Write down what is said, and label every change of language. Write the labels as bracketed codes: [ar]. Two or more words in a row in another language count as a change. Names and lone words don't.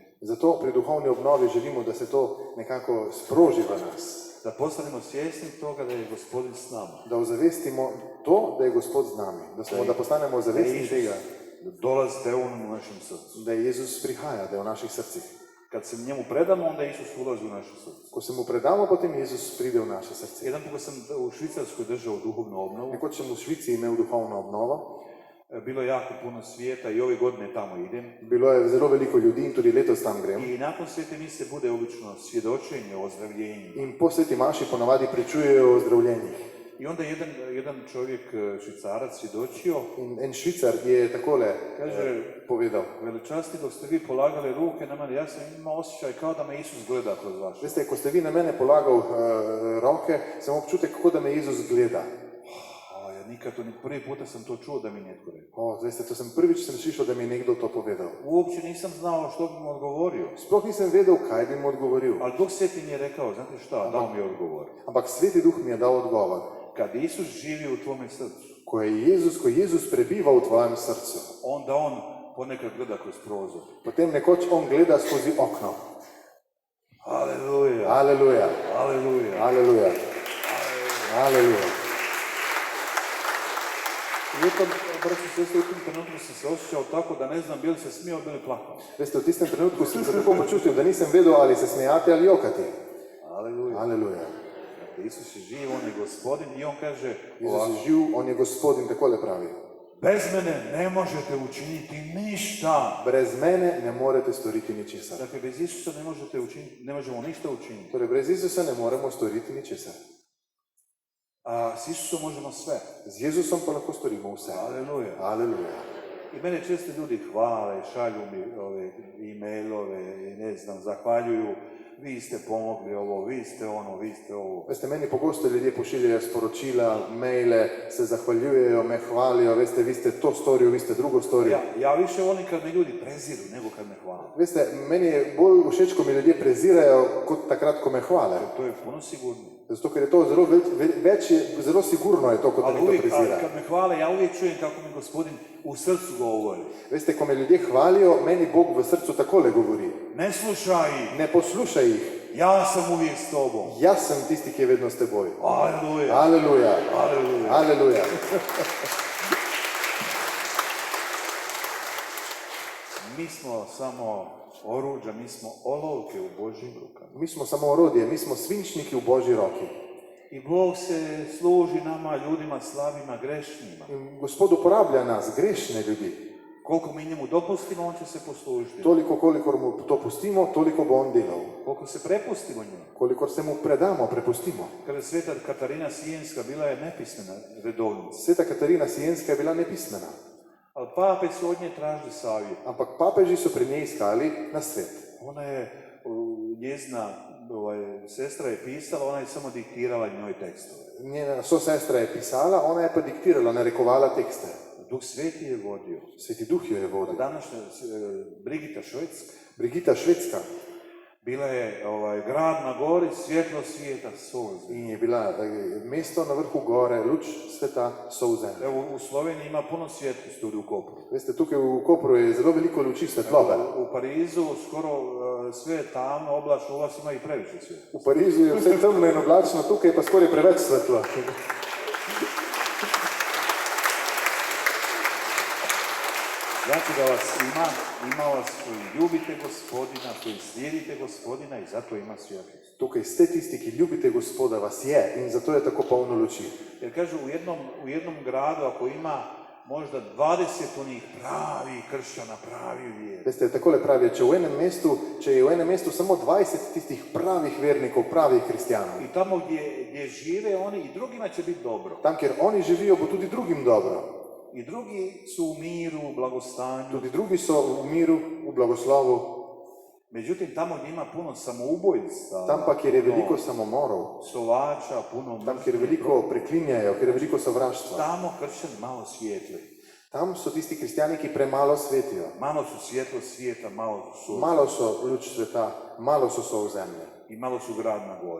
[sl] Zato pri duhovni obnovi želimo, da se to nekako sproži v nas. [hr] Da postanemo svjesni toga da je Gospodin s nama. [sl] Da ozavestimo to, da je Gospod z nami. Da postanemo zavestni tega, [hr] Da dolazite on u našem srcu. [sl] da Jezus prihaja, da je v naših srcih. [hr] Kad se njemu predamo, onda Isus ulazi u naše srce. [sl] Ko se mu predamo, potem Jezus pride v naše srce. [hr] Jedan put sam u Švicarskoj držao duhovnu obnovu. [sl] Nekoč sem v Švici imel duhovno obnovo. [hr] Bilo je jako puno svijeta i ove godine tamo idem. [sl] Bilo je zelo veliko ljudi in tudi letos tam grem. [hr] I nakon svete mise bude obično svjedočenje o ozdravljenju. [sl] In po sveti maši ponavadi pričujejo o ozdravljenjih. [hr] I onda jedan čovjek, Švicarac, svjedočio. [sl] In en Švicar je takole [hr] Kaže, [sl] povedal. [hr] velečasti, dok ste vi polagali ruke na mene, ja sam imao osjećaj kao da me Isus gleda kroz vaše. [sl] Veste, ko ste vi na mene polagal roke, sem občutek, kako da me Jezus gleda. [hr] Ja nikad to, prvi puta sam to čuo da mi netko rekao. [sl] Veste, to sem prvič slišal, da mi je nekdo to povedal. [hr] Uopće nisam znao što bi mu odgovorio. [sl] Sploh nisem vedel, kaj bi mu odgovoril. [hr] Ali Duh Sveti mi je rekao, znate šta, dao mi je odgovor. [sl] Ampak Sveti Duh mi je dal odgovor. [hr] Kad Isus živi u tvome srcu, [sl] Ko Jezus prebiva v tvojem srcu, [hr] onda on ponekad gleda kroz prozor. [sl] potem nekoč on gleda skozi okno. Aleluja, Aleluja, aleluja. aleluja, aleluja. [hr] I u tom, braći i sestre, u tom trenutku sam se osjećao tako da ne znam bi li se smio ili plakao. [sl] Veste, v tistem trenutku sem se tako počutil, da nisem vedel, ali se smejati ali jokati. [hr] Aleluja. [sl] Aleluja. [hr] Isus je živ, on je Gospodin i on kaže [sl] Jezus [hr] ovako, [sl] je živ, on je Gospod in takole pravi. [hr] bez mene ne možete učiniti ništa. [sl] Brez mene ne morete storiti ničesar. [hr] Dakle, bez Isusa ne možemo ništa učiniti. [sl] Torej, brez Jezusa ne moremo storiti ničesar. [hr] A s Isusom možemo sve. [sl] Z Jezusom pa lahko storimo vse. [hr] Aleluja. [sl] Aleluja. [hr] I mene često ljudi hvale, šalju mi ove e-mailove i ne znam, zahvaljuju. vi ste pomogli ovo, vi ste ono, vi ste ovo. [sl] Veste, meni pogosto ljudje pošiljajo sporočila, maile, se zahvaljujejo, me hvalijo, veste, vi ste to storil, vi ste drugo storil. [hr] Ja više volim kad me ljudi preziru nego kad me hvale. [sl] Veste, meni je bolj všeč, ko mi ljudje prezirajo, kot takrat, ko me hvale. [hr] To je puno sigurnije. [sl] Zato, ker je to zelo sigurno je to, kot da mi to prezira. [hr] Ali kad me hvale, ja uvijek čujem kako mi Gospodin u srcu govori. [sl] Veste, ko me ljudje hvalijo, meni Bog v srcu takole govori. [hr] Ne slušaj ih, [sl] Ne poslušaj jih, [hr] ja sam uvijek s tobom. [sl] jaz sem tisti, ki je vedno s teboj. [hr] Aleluja. [sl] Aleluja. [hr] Aleluja. [sl] Aleluja. [hr] Mi smo samo oruđa, mi smo olovke u Božjim rukama. [sl] Mi smo samo orodje, mi smo svinčniki v Božji roki. [hr] I Bog se služi nama, ljudima slabima, grešnima. [sl] In Gospod uporablja nas, grešne ljudi. [hr] Koliko mi njemu dopustimo, on će se poslužiti. [sl] Toliko, kolikor mu to pustimo, toliko bo on delal. [hr] Koliko se prepustimo njemu. [sl] Kolikor se mu predamo, prepustimo. [hr] Kada je sveta Katarina Sijenska bila je nepismena redovnica. [sl] Sveta Katarina Sijenska je bila nepismena, [hr] Ali pape su od nje tražili savjet. [sl] ampak papeži so pri njej iskali na svet. [hr] Ona je, njezina sestra je pisala, ona je samo diktirala njoj tekstove. [sl] Njena sosestra je pisala, ona je pa diktirala, narekovala tekste. [hr] Duh Sveti je vodio. [sl] Sveti Duh jo je vodil. [hr] Današnja Brigita Švedska [sl] Brigita Švedska [hr] bila je grad na gori, svjetlo svijeta, sol. [sl] in je bila mesto na vrhu gore, luč sveta, sol zemlje. [hr] Evo, u Sloveniji ima puno svjetlosti u Kopru. [sl] Veste, tukaj v Kopru je zelo veliko luči svetlobe. [hr] U Parizu skoro sve je tamno, oblačno, u vas ima i previše svjetlosti. [sl] V Parizu je vse temno in oblačno, tukaj pa skoraj preveč svetlo. [hr] Znači da vas ima vas koji ljubite Gospodina, koji slijedite Gospodina i zato ima svjetlost. [sl] Tukaj ste tisti, ki ljubite Gospoda, vas je in zato je tako polno luči. [hr] Jer kažu u jednom gradu ako ima možda 20 onih pravi kršćana, pravi vjeri. [sl] Veste, takole pravijo, če je v enem mestu samo 20 tistih pravih vernikov, pravih kristijanov. [hr] I tamo gdje žive oni i drugima će biti dobro. [sl] Tam, kjer oni živijo, bo tudi drugim dobro. [hr] I drugi su u miru, u blagostanju. [sl] Tudi drugi so v miru, v blagoslovu. [hr] Međutim, tamo gdje ima puno samoubojstva, [sl] Tam pa, kjer je veliko samomorov, [hr] psovača, puno [sl] tam, kjer veliko preklinjajo, kjer je veliko sovraštva, [hr] tamo kršćani malo svijetli. [sl] tam so tisti kristijani, ki premalo svetijo. [hr] Malo su svjetlo svijeta, malo su sol. [sl] Malo so luč sveta, malo so sol zemlje [hr] I malo su grad na gori.